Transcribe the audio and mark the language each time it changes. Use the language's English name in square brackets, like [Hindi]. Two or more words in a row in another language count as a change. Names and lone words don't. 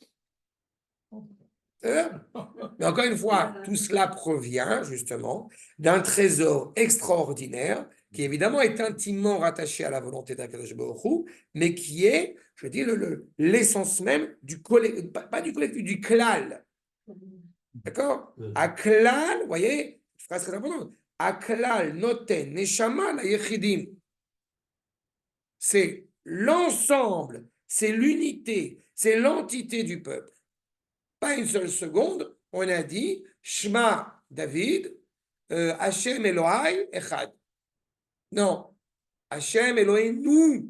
[French] Mais encore une fois, tout cela provient justement d'un trésor extraordinaire qui évidemment est intimement rattaché à la volonté d'Akadosh Baruch Hu, mais qui est, je dis, l'essence même du collectif, pas du collectif, du klal. D'accord? [Hebrew] הכלל, [French] vous voyez, phrase très importante. [Hebrew] הכלל נותן נשמה ליחידים. [French] C'est l'ensemble, c'est l'unité, c'est l'entité du peuple. Pas une seule seconde, on a dit [Hebrew] שמע דוד, ה' אלהי אחד. Non, ה' אלהינו.